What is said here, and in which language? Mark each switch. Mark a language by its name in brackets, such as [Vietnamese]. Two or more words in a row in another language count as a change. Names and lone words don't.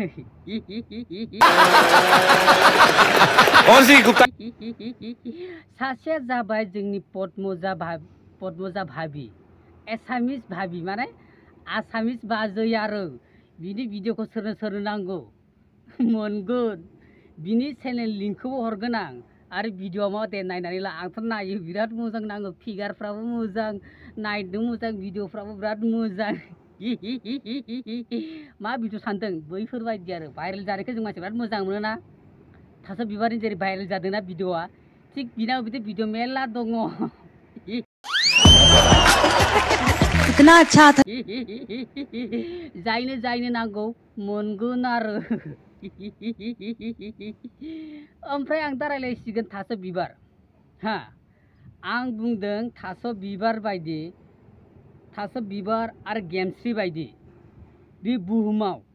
[Bodo] सासेया जाबाय जोंनि पद्मजा भाबि एसामिस भाबि माने आसामिस बाजै आरो बिनि भिडिअखौ सोरनो नांगौ मोनगोन बिनि चेनेल लिंकखौबो हरगोन आं आरो भिडिअ मा दे नायनानै ला आंथ' नायो बिराद मोजां नाङो फिगारफ्राबो मोजां नायनो मोजां भिडिअफ्राबो बिराद मोजां मा भिडिअ सानदों बैफोरबायदि आरो भाइरेल जानायखौ जों मानसि बिराद मोजां मोनोना थास' बिबारनि जेरै भाइरेल जादोंना भिडिअआ थिग बिनाव बिदि भिडिअ मेरला दङ [Hindi] कितना अच्छा था [Bodo] जायनो नांगौ मोनगोन आरो ओमफ्राय आं दा रायलायसिगोन थास' बिबार हा आं बुंदों थास' बिबार आरो गेमस्रि बायदि बे बुहुमाव